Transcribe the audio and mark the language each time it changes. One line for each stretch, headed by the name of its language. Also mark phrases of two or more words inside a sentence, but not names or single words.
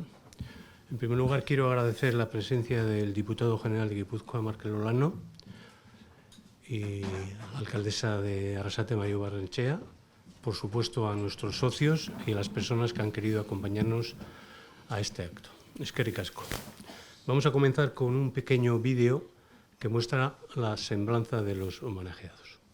Spanish: En primer lugar, quiero agradecer la presencia del diputado general de Guipúzcoa, Markel Olano, y alcaldesa de Arrasate, Mario Barrenechea, por supuesto a nuestros socios y a las personas que han querido acompañarnos a este acto.
Basque: Eskerrik asko.
Spanish: Vamos a comenzar con un pequeño vídeo que muestra la semblanza de los homenajeados.